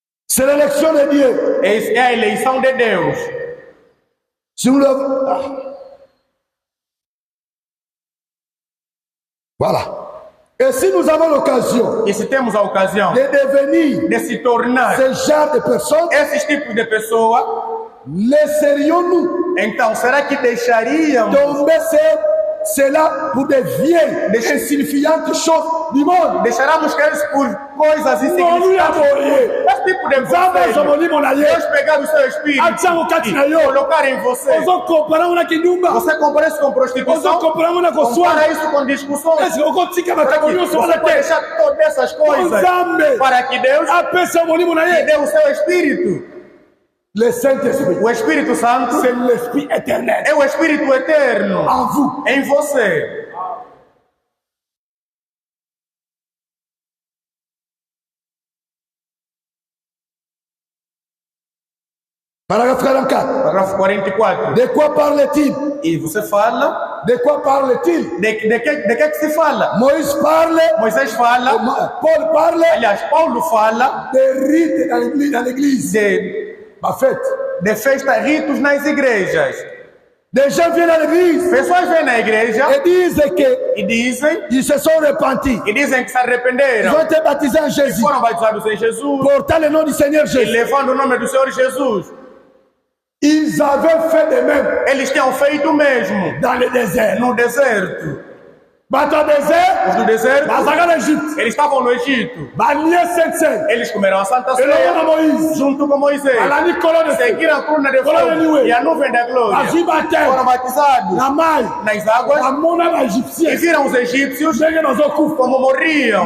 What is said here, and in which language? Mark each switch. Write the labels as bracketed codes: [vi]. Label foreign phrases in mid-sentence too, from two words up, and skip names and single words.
[fr] C'est l'élection de Dieu. [pt] É a eleição de Deus. [fr] Si nous le... Voilà. Et si nous avons l'occasion [pt] E se temos a ocasião [fr] de devenir [pt] de se tornar [fr] ce genre de personnes, [pt] esses tipos de pessoa, [fr] laisserions-nous [pt] então será que deixaríamos [fr] tomber cela pour des vieilles, des insignifiantes choses du monde? [pt] Deixaremos cair por coisas insignificantes? Esse tipo de conselho, Deus pegar o seu espírito e colocar em você. Você compara isso com prostituição? Compara isso com discussões? Você pode deixar todas essas coisas para que Deus lhe dê o seu espírito? [fr] Le Saint-Esprit, [pt] o Espírito Santo, [fr] c'est l'Esprit éternel. [pt] É o Espírito eterno [fr] en vous, [pt] em você. Parágrafo 44. Parágrafo 44. [fr] De quoi parle-t-il? [pt] E você fala? [fr] De quoi parle-t-il? [pt] De que se fala? [fr] Moïse parle. [pt] Moisés fala. [fr] Paul parle. [pt] Aliás, Paulo fala. [fr] De rites dans l'église. [pt] De festa, ritos nas igrejas. [fr] Des gens viennent à l'église. [pt] Pessoas vêm na igreja e dizem [fr] ils se sont repentis. [pt] E dizem que se arrependeram. [fr] Ils ont été baptisés en Jésus. [pt] E foram batizados em Jesus. [fr] Portant le nom du Seigneur Jésus. [pt] E levando o nome do Senhor Jesus. [fr] Ils avaient fait de même. [pt] Eles tinham feito o mesmo. [fr] Dans le désert. [pt] No deserto. Os do deserto, eles estavam no Egito. Eles comeram a Santa Ceia junto com Moisés. Seguiram a coluna de fogo e a nuvem da glória. Foram batizados nas águas e viram os egípcios como morriam.